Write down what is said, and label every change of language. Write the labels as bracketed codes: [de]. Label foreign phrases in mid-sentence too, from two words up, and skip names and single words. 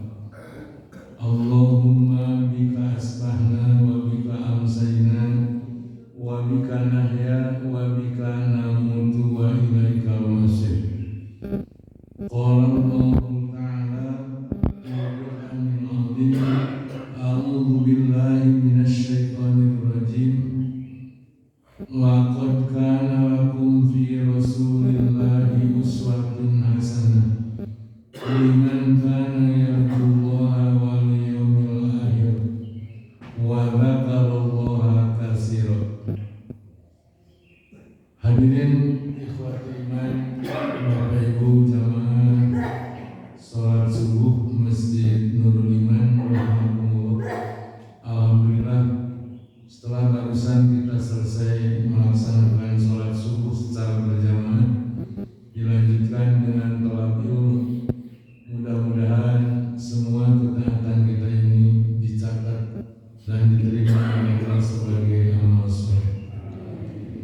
[ar] اللهم بك أصبحنا وبك أمسينا وبك نحيا وبك نموت وإليك المصير. قال الله تعالى القرآن العظيم، أعوذ بالله من الشيطان الرجيم. لقد كان لكم في رسول الله أسوة حسنة لمن كان يرجو الله واليوم الآخر وذكر الله كثيرا. حاضرين إخوتي إيمان, [id] Bapak Ibu jamaah salat subuh Masjid Nurul Iman rahimakumullah. Alhamdulillah, setelah barusan kita selesai melaksanakan salat subuh secara berjamaah, dilanjutkan dengan [ar] طلب العلم. [id] Mudah-mudahan semua ketaatan kita ini dicatat dan diterima oleh Allah sebagai amal soleh.